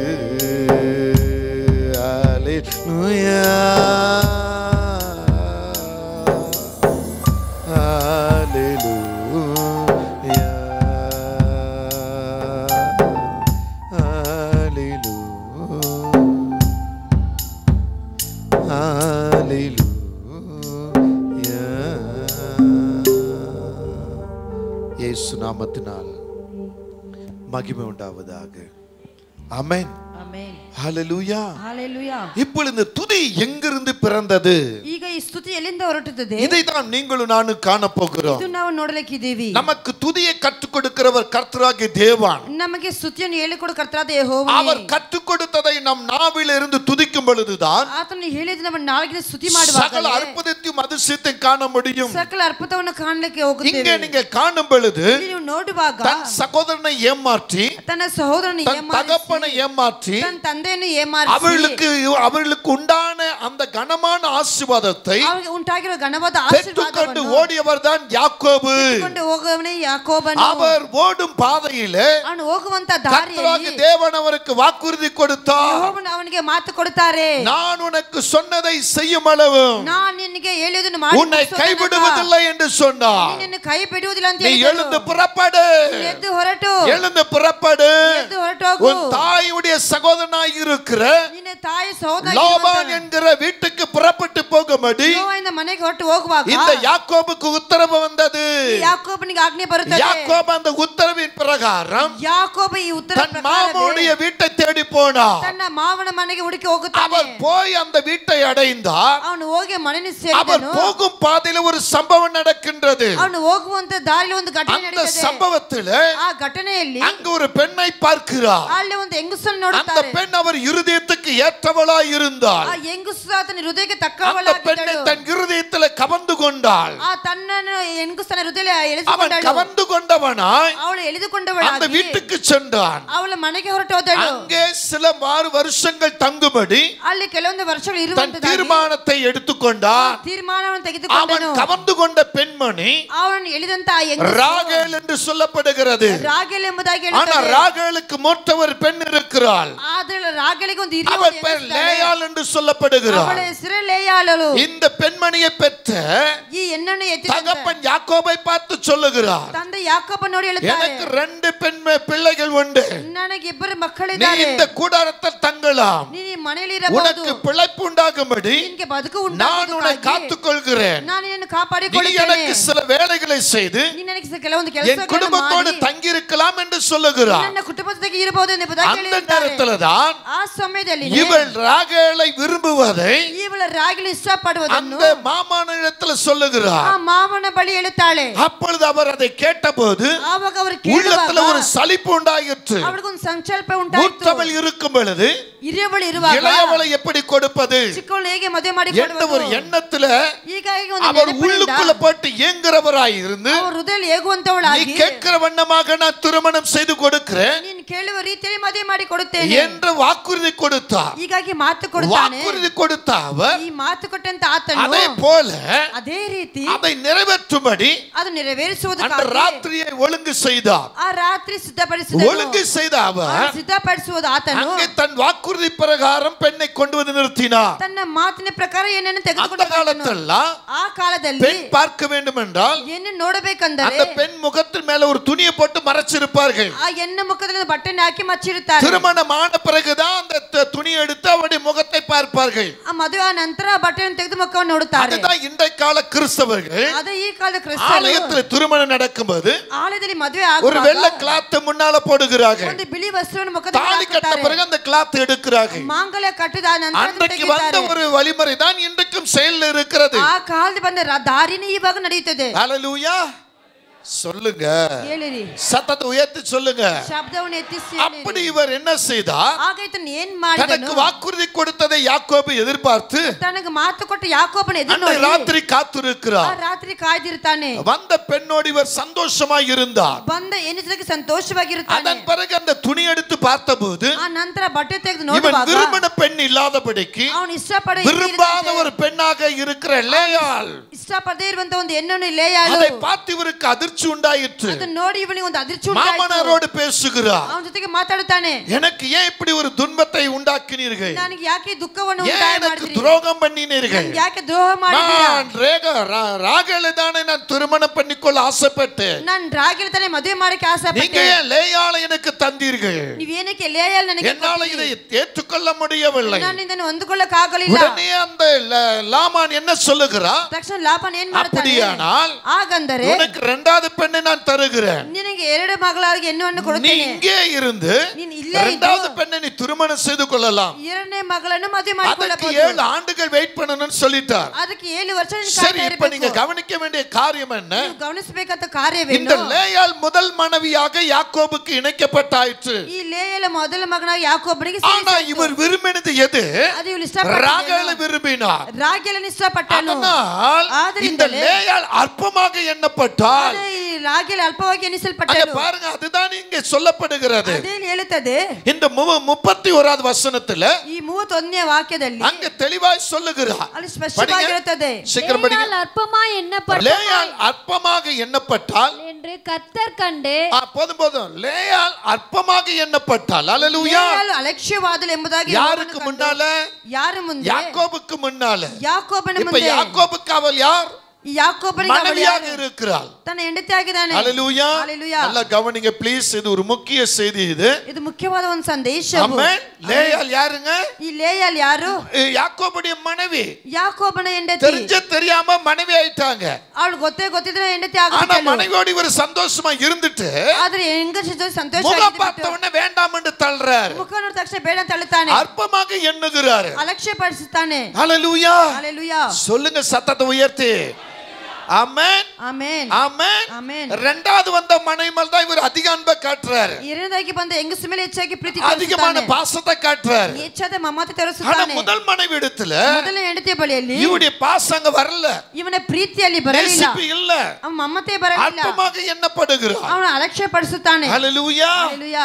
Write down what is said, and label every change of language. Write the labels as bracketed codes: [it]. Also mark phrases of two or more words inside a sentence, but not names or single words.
[ta] ஹல்லேலூயா, ஹல்லேலூயா, ஹல்லேலூயா. இயேசு நாமத்தினால் மகிமை உண்டாவதாக. ஆமென். [kn] ಆಮೆನ್. [ta] ஹல்லேலூயா. ஹalleluya. இப்பொழுது இந்த துதி எங்கிருந்து பிறந்தது? [kn] ಈಗ ಈ ಸ್ತುತಿ ಎಲ್ಲಿಂದ ಹೊರಟುತ್ತದೆ? [ta] இதைதான் நீங்களும் நானும் காண போகிறோம். [kn] ಇದು ನಾವು ನೋಡಲಿಕ್ಕಿದ್ದೀವಿ. [ta] நமக்கு துதியை கற்றுக் கொடுக்கிறவர் கர்த்தராகிய தேவன். [kn] ನಮಗೆ ಸ್ತುತಿಯನ್ನು ಹೇಳಿಕೊಡು ಕರ್ತನಾದ ಯೆಹೋವನೇ. [ta] அவர் கற்றுக் கொடுத்ததை நம் நாவில் இருந்து துதிக்கும் பொழுதுதான் [kn] ಆತನು ಹೇಳಿದ ನಮ್ಮ ನಾಲಿಗೆ ಸ್ತುತಿ ಮಾಡುವಾಗ [ta] சகல அற்புதத்தையும் அதிசயத்தையும் காண முடியும். [kn] ಸಕಲ ಅದ್ಭುತವನ್ನು ಕಾಣಲಿಕ್ಕೆ ಹೋಗುತ್ತೇವೆ. [ta] இங்கே நீங்கள் காணும் பொழுது [kn] ನೀವು ನೋಡುವಾಗ [ta] தன் சகோதரனை ஏமாற்றி, [kn] ತನ್ನ ಸಹೋದರனை [ta] தன் தகப்பனை ஏமாற்றி, [kn] ತನ್ನ ತಂದೆಯನ್ನು ಏಮಾರಿಸಿ [ta] அவர்களுக்கு உண்டான அந்த கனமான ஆசீர்வாதத்தை [kn] ಅವರಿಗೆ ಉಂಟಾಗಿರುವ ಘನವಾದ [ta] பெற்றுக்கொண்டு ஓடியவர் தான் யாக்கோபு. [kn] ಹೋಗುವವನೇ ಯಾಕೋಬನು. [ta] அவர் ஓடும் பாதையிலே [kn] ಅವನು ಹೋಗುವಂತ [ta] கர்த்தராகிய [kn] ದಾರಿಯಲ್ಲಿ [ta] தேவன் அவருக்கு வாக்குறுதி கொடுத்தார். [kn] ಯೆಹೋವನು ಅವನಿಗೆ ಮಾತು ಕೊಡುತ್ತಾರೆ. [ta] நான் உனக்கு சொன்னதை செய்யும் அளவு [kn] ನಾನು ನಿನಗೆ ಹೇಳಿದನ್ನು [ta] உன்னை கைவிடுவதில்லை என்று சொன்னார். [kn] ನಿನ್ನನ್ನು ಕೈ ಬಿಡುವುದಿಲ್ಲ ಅಂತ [ta] நீ எழுந்து புறப்படு, [kn] ಎದ್ದು ಹೊರಟು, [ta] எழுந்து புறப்படு. [kn] ಎದ್ದು ಹೊರಟೋಗು. [ta] உன் தாயுடைய சகோதரனாய் இருக்கிற [kn] ನಿನ್ನ ತಾಯಿ ಸಹೋದರ [ta] லாபான் என்கிற வீட்டுக்கு புறப்பட்டு போகும்படி [kn] ಯೆಹೋವನ ಮನೆಗೆ ಹೊರಟು ಹೋಗುವಾಗ [ta] இந்த யாக்கோபுக்கு உத்தரவு வந்தது. [kn] ಯಾಕೋಬನಿಗೆ ಆಜ್ಞೆ ಬರುತ್ತದೆ. [ta] யாக்கோபு அந்த உத்தரவின் பிரகாரம் [kn] ಯಾಕೋಬ ಈ ಉತ್ತರ [ta] தன் மாமனுடைய வீட்டை தேடி போனார். [kn] ತನ್ನ ಮಾವನ ಮನೆಗೆ ಹುಡುಕಿ ಹೋಗುತ್ತಾನೆ. [ta] அவர் போய் அந்த வீட்டை அடைந்தார். [kn] ಅವನು ಹೋಗಿ ಮನೆಯನ್ನು [ta] அவர் [kn] ಸೇರಿದನು. [ta] போகும் பாதையில ஒரு சம்பவம் நடக்கின்றது. [kn] ಅವನು ಹೋಗುವಂತ ದಾರಿಯಲ್ಲಿ ಒಂದು ಘಟನೆ [ta] அந்த [kn] ನಡೆಯುತ್ತದೆ. [ta] சம்பவத்தில் [kn] ಆ ಘಟನೆಯಲ್ಲಿ [ta] அங்கு ஒரு பெண்ணை பார்க்கிறார். [kn] ಅಲ್ಲಿ ಒಂದು ಹೆಂಗಸನ್ನು [ta] அந்த [kn] ನೋಡುತ್ತಾರೆ. [ta] பெண் அவர் இருதயத்துக்கு ஏற்றவளாய் இருந்தாள். [kn] ಆ ಹೆಂಗಸು ಆತನ ಹೃದಯಕ್ಕೆ [ta] அந்த பெண்ணை [kn] ತಕ್ಕವಳಾಗಿದ್ದಳು. [ta] தன் இருதயத்தில் கவர்ந்து கொண்டாள். [kn] ಆ ತನ್ನನ್ನು ಹೆಂಗಸನ ಹೃದಯ [ta] அவன் [kn] ಎಳೆಸಿಕೊಂಡಳು. [ta] கவர்ந்து கொண்டவனாய் [kn] ಅವಳು [ta] அந்த [kn] ಎಳೆದುಕೊಂಡವಳಾಗಿ [ta] வீட்டுக்கு சென்றான். [kn] ಅವಳ ಮನೆಗೆ ಹೊರಟು ಹೋದಳು. [ta] அங்கே சில வருஷங்கள் தங்கும்படி [kn] ಅಲ್ಲಿ ಕೆಲವೊಂದು ವರ್ಷಗಳು [ta] தன் [kn] ಇರುವಂತದ್ದಾಗಿ [ta] தீர்மானத்தை எடுத்துக்கொண்டான். [kn] ತೀರ್ಮಾನವನ್ನು [ta] அவன் [kn] ತೆಗೆದುಕೊಂಡನು. [ta] கவர்ந்து கொண்ட பெண்மணி [kn] ಅವನು ಎಳೆದಂತ ಆ ಹೆಂಗಸು [ta] ராகேல் என்று சொல்லப்படுகிறது. [kn] ರಾಗೇಲ್ ಎಂಬುದಾಗಿ [ta] ஆனா [kn] ಹೇಳುತ್ತಾರೆ. [ta] ராகேலுக்கு மூத்தவர் பெண் இருக்கிறாள். [kn] ಆದ್ರೆ ರಾಗೇಲಿಗೆ ಒಂದು ಹಿರಿಯ [ta] அவள் பேர் லேயாள் என்று சொல்லப்படுகிறாள். [kn] ಅವಳ ಹೆಸರು ಲೇಯಾಳಳು. [ta] இந்த பெண்மணியை பெற்ற [kn] ಈ ಹೆಣ್ಣನ್ನು ಎತ್ತಿದ [ta] தகப்பன் யாக்கோபை பார்த்து சொல்லுகிறார், [kn] ತಂದೆ ಯಾಕೋಬ ನೋಡಿ ಹೇಳುತ್ತಾರೆ, [ta] எனக்கு 2 பிள்ளைகள் உண்டு. [kn] ನನಗೆ ಇಬ್ಬರು [ta] நீ [kn] ಮಕ್ಕಳಿದ್ದಾರೆ. [ta] இந்த கூடாரத்தில் தங்கலாம். [kn] ನೀನು ಈ ಮನೆಯಲ್ಲಿ ಇರಬಹುದು. [ta] உனக்கு பிழைப்பு உண்டாகும்படி [kn] ನಿನಗೆ ಬದುಕು [ta] நான் உன்னை காத்துக்கொள்கிறேன். [kn] ನಾನು ನಿನ್ನನ್ನು [ta] நீ [kn] ಕಾಪಾಡಿಕೊಳ್ಳುತ್ತೇನೆ. [ta] எனக்கு சில வேலைகளை செய்து [kn] ನೀನು ನನಗೆ ಕೆಲವೊಂದು [ta] என் [kn] ಕೆಲಸಗಳನ್ನು [ta] குடும்பத்தோடு [kn] ಮಾಡಿ [ta] தங்கி இருக்கலாம் என்று சொல்லுகிறார். [kn] ನನ್ನ ಕುಟುಂಬದೊಂದಿಗೆ ಇರಬಹುದು ಎಂಬುದಾಗಿ [ta] அந்த [kn] ಹೇಳಿದ್ದಾರೆ. [ta] நேரத்தில் தான் [kn] ಆ ಸಮಯದಲ್ಲಿ [ta] இவள் ராகேலை விரும்புவதை [kn] ಇವಳ ರಾಗಿಲು ಇಷ್ಟಪಡುವುದನ್ನು [ta] அந்த மாமானிடத்தில் சொல்லுகிறார். [kn] ಆ ಮಾವನ ಜೀವನ ಬಲಿ ಹೇಳುತ್ತಾಳೆ. [ta] அப்பொழுது அவர் அதை கேட்டபோது [kn] ಆವಾಗ ಅವರು [ta] உள்ளத்துல [kn] ಕೇಳುವಾಗ [ta] ஒரு சலிப்பு உண்டாயிற்று. [kn] ಅವಳಿಗೊಂದು ಸಂಕಲ್ಪ ಉಂಟಾಯಿತು. [ta] மூத்தவள் இருக்கும் பொழுது [kn] ಹಿರಿಯವಳು ಇರುವಾಗ [ta] இளையவளை எப்படி கொடுப்பது [kn] ಚಿಕ್ಕವಳು ಹೇಗೆ ಮದುವೆ ಮಾಡಿ [ta] என்ற ஒரு எண்ணத்துல [kn] ಹೀಗಾಗಿ ಒಂದು [ta] அவர் [kn] ನೆನಪಿನಿಂದ [ta] உள்ளுக்குள்ள போட்டு ஏங்குறவராய் இருந்து [kn] ಅವರ ಹೃದಯದಲ್ಲಿ [ta] நீ [kn] ಏಗುವಂತವಳಾಗಿ [ta] கேட்கிற வண்ணமாக நான் திருமணம் செய்து கொடுக்கிறேன் [kn] ನೀನು ಕೇಳುವ ರೀತಿಯಲ್ಲಿ ಮದುವೆ ಮಾಡಿ ಕೊಡುತ್ತೇನೆ [ta] என்று வாக்குறுதி கொடுத்தார். [kn] ಹೀಗಾಗಿ ಮಾತು ಕೊಡುತ್ತಾನೆ. [ta] வாக்குறுதி கொடுத்த அவர் [kn] ಈ ಮಾತು ಕೊಟ್ಟಂತ ಆತನು [ta] அதே போல [kn] ಅದೇ ರೀತಿ [ta] அதை நிறைவேற்றும்படி [kn] ಅದು ನೆರವೇರಿಸುವುದು [ta] அந்த ராத்திரியை ஒழுங்கு செய்தார். [kn] ಆ ರಾತ್ರಿ ಸಿದ್ಧಪಡಿಸಿದನು. [ta] ஒழுங்கு செய்த அவர் [kn] ಸಿದ್ಧಪಡಿಸುವುದು ಆತನು [ta] அங்கே தன் வாக்குறுதி பிரகாரம் பெண்ணை கொண்டு வந்து நிறுத்தினார். [kn] ತನ್ನ ಮಾತಿನ ಪ್ರಕಾರ ಏನನ್ನು [ta] அந்த [kn] ತೆಗೆದುಕೊಂಡು [ta] காலத்தெல்லாம் [kn] ಆ ಕಾಲದಲ್ಲಿ [ta] பெண் பார்க்க வேண்டும் என்றால் [kn] ಏನು ನೋಡಬೇಕಂದರೆ [ta] அந்த பெண் முகத்தின் மேல ஒரு துணியை போட்டு மறைச்சிருப்பார்கள். [kn] ಆ ಹೆಣ್ಣ ಮುಖದಲ್ಲಿ ಬಟ್ಟೆಯನ್ನು ಹಾಕಿ ಮಚ್ಚಿರುತ್ತಾರೆ. [ta] திருமணமான பிறகுதான் அந்த துணியை எடுத்து அவருடைய முகத்தை பார்ப்பார்கள். [kn] ಆ ಮದುವೆ ನಂತರ ಆ ಬಟ್ಟೆಯನ್ನು ತೆಗೆದು ಮುಖವನ್ನು ನೋಡುತ್ತಾರೆ. [ta] அதுதான் இன்றைய கால கிறிஸ்தவர்கள் [kn] ಅದೇ ಈ ಕಾಲದ ಕ್ರಿಸ್ತರು [ta] ஆலயத்தில் திருமணம் நடக்கும்போது [kn] ಆಲಯದಲ್ಲಿ ಮದುವೆ [ta] ஒரு [kn] ಆಗುವಾಗ [ta] வெள்ளை கிளாத் முன்னால போடுகிறார்கள். [kn] ಒಂದು ಬಿಳಿ ವಸ್ತ್ರವನ್ನು ಮುಖದಲ್ಲಿ [ta] தாலி கட்ட [kn] ಹಾಕುತ್ತಾರೆ. [ta] பிறகு அந்த கிளாத் எடுக்கிறார்கள். [kn] ಮಾಂಗಲ್ಯ ಕಟ್ಟಿದ ನಂತರ ಅದನ್ನು [ta] அன்றைக்கு வந்த [kn] ತೆಗೆಯುತ್ತಾರೆ. [ta] ஒரு வழிமுறை தான் இன்றைக்கும் செயல்ல இருக்கிறது. [kn] ಆ ಕಾಲದಲ್ಲಿ ಬಂದ ದಾರಿನೇ ಇವಾಗ ನಡೆಯುತ್ತದೆ. [ta] ஹல்லேலூயா சொல்லுங்க, [kn] ಹೇಳಿರಿ, [ta] சத்தத்தை உயர்த்தி சொல்லுங்க. [kn] ಶಬ್ದವನ್ನು ಎತ್ತಿಸಿ [ta] அப்படி இவர் என்ன செய்தார்? [kn] ಆಗ ಈತನು ಏನ್ ಮಾಡಿದನು? [ta] தனக்கு வாக்குறுதி கொடுத்ததை யாக்கோபு எதிர்பார்த்து [kn] ತನಗೆ ಮಾತು ಕೊಟ್ಟ ಯಾಕೋಬನ ಎದುರು [ta] அன்றைய [kn] ನೋಡಿ [ta] ராத்திரி [kn] ಆ [ta] காத்திருக்கிறார். [kn] ರಾತ್ರಿ ಕಾಯ್ದಿರ್ತಾನೆ. [ta] வந்த பெண்ணோடு இவர் சந்தோஷமாய் இருந்தார். [kn] ಬಂದ ಹೆಣ್ಣಿಗೆ ಸಂತೋಷವಾಗಿರುತ್ತಾನೆ. [ta] அதன் பிறகு அந்த துணி எடுத்து பார்த்தபோது [kn] ಆ ನಂತರ ಬಟ್ಟೆ ತೆಗೆದು [ta] இவன் [kn] ನೋಡುವಾಗ [ta] விரும்பின பெண் இல்லாதபடிக்கு [kn] ಅವನು ಇಷ್ಟಪಡ [ta] விரும்பாத ஒரு பெண்ணாக இருக்கிற லேயாள், [kn] ಇಷ್ಟಪಡದೇ ಇರುವಂತ ಒಂದು ಹೆಣ್ಣನ್ನು ಲೇಯಾಳು. [ta] அதை பார்த்து இவருக்கு அதிர்ச்சி உண்டாயிற்று. [kn] ಅದನ್ನ ನೋಡಿ ಇವನಿಗೆ ಒಂದು ಅದಿರ್ಚಿ ಉಂಟಾಯಿತು. [ta] மாமனாரோடு பேசுகிறார். [kn] ಅವನ ಜೊತೆಗೆ ಮಾತಾಡುತ್ತಾನೆ. [ta] எனக்கு ஏன் இப்படி ஒரு துன்பத்தை உண்டாக்கினீர்கள்? [kn] ನನಗೆ ಯಾಕೆ ದುಃಖವನ್ನು [ta] ஏன் [kn] ಉಂಟಾಯಿ [ta] எனக்கு [kn] ಮಾಡಿದ್ರಿ? [ta] துரோகம் பண்ணினீர்கள்? [kn] ನನಗೆ ಯಾಕೆ ದ್ರೋಹ ಮಾಡಿದ್ದೀರಾ? [ta] நான் ராகேலை தானே நான் திருமணம் பண்ணிக்கொள்ள ஆசைப்பட்டேன். [kn] ನಾನು ರಾಗಿಲ ತಾನೇ ಮದುವೆ ಮಾಡಕ್ಕೆ ಆಸೆ [ta] நீங்க [kn] ಪಟ್ಟೆ. [ta] ஏன் லேயாளை எனக்கு தந்தீர்கள்? [kn] ನೀವೇನಕ್ಕೆ ಲೇಯಾಳ್ ನನಗೆ [ta] என்னால இதை ஏற்றுக்கொள்ள முடியவில்லை. [kn] ನಾನು ಇದನ್ನು ಹೊಂದಿಕೊಳ್ಳಕ್ಕೆ ಆಗಲಿಲ್ಲ. [ta] உடனே அந்த லாமான் என்ன சொல்லுகிறார்? [kn] ತಕ್ಷಣ ಲಾಭನ್ ಏನ್ ಮಾಡ್ತಾನೆ? [ta] அப்படியானால் [kn] ಹಾಗಂದರೆ [ta] உனக்கு இரண்டாவது பெண்ணை நான் தருகிறேன். [kn] ನಿನಗೆ ಎರಡು ಮಗಳಾಗಿ ಹೆಣ್ಣನ್ನು [ta] நீ [kn] ಕೊಡುತ್ತೇನೆ. [ta] இங்கே இருந்து [kn] ನೀನು ಇಲ್ಲೇ [ta] இரண்டாவது [kn] ಇದ್ದು [ta] பெண்ணை நீ திருமணம் செய்து கொள்ளலாம். [kn] ಎರಡನೇ ಮಗಳನ್ನು ಮದುವೆ [ta] அதுக்கு [kn] ಮಾಡಿಕೊಳ್ಳಬಹುದು. [ta] 7 ஆண்டுகள் வெயிட் பண்ணணும்னு சொல்லிட்டார். [kn] ಅದಕ್ಕೆ 7 ವರ್ಷ ನೀನು [ta] சரி, [kn] ಕಾಯ್ತಾ [ta] இப்ப நீங்க [kn] ಇರಬೇಕು. [ta] கவனிக்க வேண்டிய காரியம் என்ன? [kn] ನೀವು ಗಮನಿಸಬೇಕಾದ [ta] இந்த [kn] ಕಾರ್ಯವೇನು? [ta] லேயாள் முதல் மனைவியாக யாக்கோபுக்கு இணைக்கப்பட்டாயிற்று. [kn] ಈ ಲೇಯಲ ಮೊದಲ ಮಗನಾಗಿ ಯಾಕೋಬನಿಗೆ [ta] ஆனா இவர் விரும்பினது எது? [kn] ಅದು ಇವಳು ಇಷ್ಟಪಟ್ಟದ್ದು. [ta] ராகேலை விரும்பினார். [kn] ರಾಗೇಲನ ಇಷ್ಟಪಟ್ಟನು. [ta] அதனால் இந்த [kn] ಆದ್ದರಿಂದಲೇ [ta] லேயாள் அற்பமாக எண்ணப்பட்டால் [kn] ಅದೇ ಈ ರಾಗೇಲ ಅಲ್ಪವಾಗಿ [ta] அங்க [kn] ಎನಿಸಲ್ಪಟ್ಟನು. [ta] பாருங்க, அதுதான் இங்கே சொல்லப்படுகிறது. [kn] ಅದೇ ಹೇಳುತ್ತದೆ [ta] இந்த 31வது வசனத்துல [kn] ಈ 31ನೇ ವಾಕ್ಯದಲ್ಲಿ [ta] அங்க தெளிவாய் சொல்லுகிறார். [kn] ಅಲ್ಲಿ ಸ್ಪಷ್ಟವಾಗಿರುತ್ತದೆ. [ta] சீக்கிரம் படிங்க. லேயாள் அற்பமாய் எண்ணப்பட்டாள் லேயாள் அற்பமாக எண்ணப்பட்டால் என்று கர்த்தர் கண்டு போதும் போதும், லேயாள் அற்பமாக எண்ணப்பட்டால், அல்லேலூயா. [kn] ಲೇಯಾಳು ಅಲಕ್ಷ್ಯವಾದಳು ಎಂಬುದಾಗಿ [ta] யாருக்கு முன்னால? [kn] ಯಾರ ಮುಂದೆ? [ta] யாக்கோபுக்கு முன்னால. [kn] ಯಾಕೋಬನ [ta] இப்ப [kn] ಮುಂದೆ. [ta] யாக்கோபுக்கு அவள் யார்? [kn] ಈ ಯಾಕೋಬನಿಗೆ ಅವಳು [ta] மனைவியாக [kn] ಯಾರು? [ta] இருக்கிறாள். [kn] ತನ್ನ ಹೆಂಡತಿ ಆಗಿದ್ದಾನೆ. [ta] அல்லேலூயா. ஹalleluya. நல்லா கவனிங்க ப்ளீஸ், இது ஒரு முக்கிய செய்தி. இது [kn] ಇದು ಮುಖ್ಯವಾದ ಒಂದು ಸಂದೇಶ. [ta] ஆமென். லேயாள் யாருங்க? [kn] ಈ ಲೇಯಾಲ್ ಯಾರು? [ta] யாக்கோபுடைய மனைவி. [kn] ಯಾಕೋಬನ ಹೆಂಡತಿ. [ta] தெரிஞ்ச தெரியாம மனைவி ஆயிட்டாங்க. [kn] ಅವಳು ಗೊತ್ತಿದ್ರೆ ಹೆಂಡತಿ [ta] ஆனா [kn] ಆಗಿದ್ದಳು. [ta] மனைவியோடு இவர் சந்தோஷமா இருந்துட்டு [kn] ಆದ್ರೆ ಹೆಂಗಸ ಜೊತೆ ಸಂತೋಷ [ta] முகம் பார்த்த உடனே வேண்டாம் என்று தள்ளுறாரு. [kn] ಮುಖ ನೋಡಿದ ತಕ್ಷಣ ಬೇಡ ಅಂತ ತಳ್ಳುತ್ತಾನೆ. [ta] அற்பமாக எண்ணுகிறாரு. [kn] ಅಲಕ್ಷ್ಯ ಪಡಿಸುತ್ತಾನೆ. [ta] ஹalleluya. ஹalleluya. சொல்லுங்க சத்தத்தை உயர்த்தி. ஆமென். [kn] ಆಮೆನ್. [ta] ஆமென். [kn] ಆಮೆನ್. [ta] இரண்டாவது வந்த மனைவி மேல தான் இவர் அதிக அன்பை காட்டுறாரு. [kn] ಎರಡನೇದಾಗಿ ಬಂದ ಹೆಂಗಸ ಮೇಲೆ ಹೆಚ್ಚಾಗಿ ಪ್ರೀತಿ [ta] அதிகமான [kn] ತೋರಿಸುತ್ತಾನೆ. [ta] பாசத்தை காட்டுறாரு. [kn] ಹೆಚ್ಚಾದ ಮಮತೆ [ta] ஆனா [kn] ತೋರಿಸುತ್ತಾನೆ. [ta] முதல் மனைவி இடத்துல [kn] ಮೊದಲ ಹೆಂಡತಿಯ ಬಳಿಯಲ್ಲಿ [ta] இவருடைய பாசம் அங்க வரல. [kn] ಇವನ ಪ್ರೀತಿಯಲ್ಲಿ ಬರಲಿಲ್ಲ. [ta] நேசிப்பு இல்ல. [kn] ಅವನ ಮಮತೆ ಬರಲಿಲ್ಲ. [ta] அற்பமாக எண்ணப்படுகிறார். [kn] ಅವನು ಅಲಕ್ಷ್ಯ ಪಡಿಸುತ್ತಾನೆ. [ta] ஹalleluya. ஹalleluya.